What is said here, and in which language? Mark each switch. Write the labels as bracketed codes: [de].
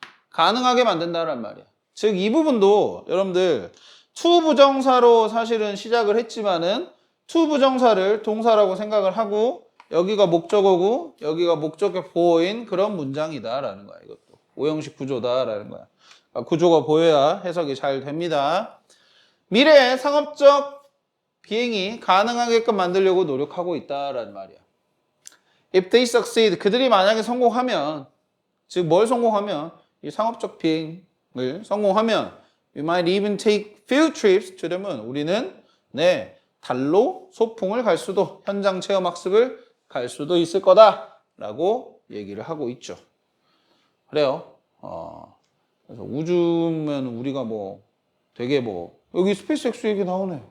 [ko] 가능하게 만든다는 말이야. 즉, 이 부분도 여러분들 to 부정사로 사실은 시작을 했지만은 to 부정사를 동사라고 생각을 하고 여기가 목적어고 여기가 목적의 보어인 그런 문장이다라는 거야. 이것도 오형식 구조다라는 거야. 구조가 보여야 해석이 잘 됩니다. 미래의 상업적 비행이 가능하게끔 만들려고 노력하고 있다라는 말이야. [en] If they succeed, [ko] 그들이 만약에 성공하면, 즉 뭘 성공하면, 이 상업적 비행을 성공하면, [en] we might even take field trips to the moon. [ko] 우리는 달로 소풍을 갈 수도, 현장 체험 학습을 갈 수도 있을 거다라고 얘기를 하고 있죠. 그래요. 그래서 우주면 우리가 뭐 되게 뭐 여기 스페이스X 얘기 나오네.